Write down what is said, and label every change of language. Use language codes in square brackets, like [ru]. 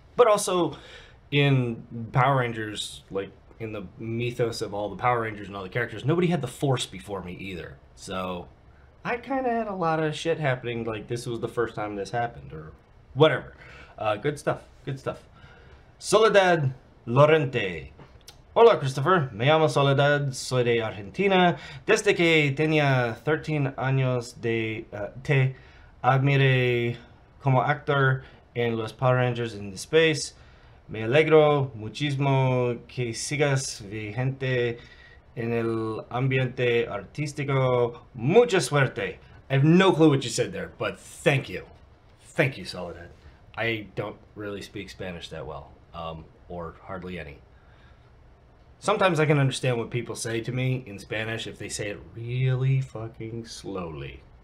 [en] But also, in Power Rangers, like in the mythos of all the Power Rangers and all the characters, nobody had the Force before me either. So I kind of had a lot of shit happening. Like this was the first time this happened, or whatever. Good stuff. Good stuff. Soledad Lorente. [es] Hola Christopher, me llamo Soledad, soy de Argentina. Desde que tenía 13 años te admiré como actor en los Power Rangers in Space. Me alegro muchísimo que sigas vigente en el ambiente artístico. Mucha suerte. [en] I have no clue what you said there, but thank you. Thank you, Soledad. I don't really speak Spanish that well, or hardly any. Sometimes I can understand what people say to me in Spanish if they say it really fucking slowly.